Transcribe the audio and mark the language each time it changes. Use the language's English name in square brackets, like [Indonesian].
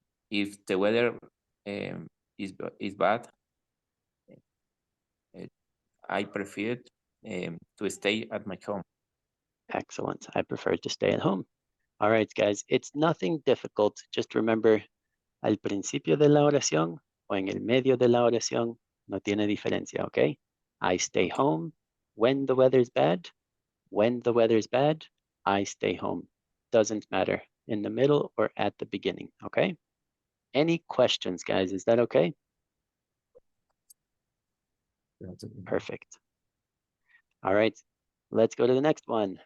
[English] If the weather is bad, I prefer to stay at my home. excellent. I prefer to stay at home. All right, guys, it's nothing difficult. Just remember, [Spanish] al principio de la oración o en el medio de la oración, no tiene diferencia, okay? [English] I stay home when the weather's bad. When the weather's bad, I stay home. Doesn't matter in the middle or at the beginning, okay? Any questions, guys? Is that okay? Perfect. All right, let's go to the next one.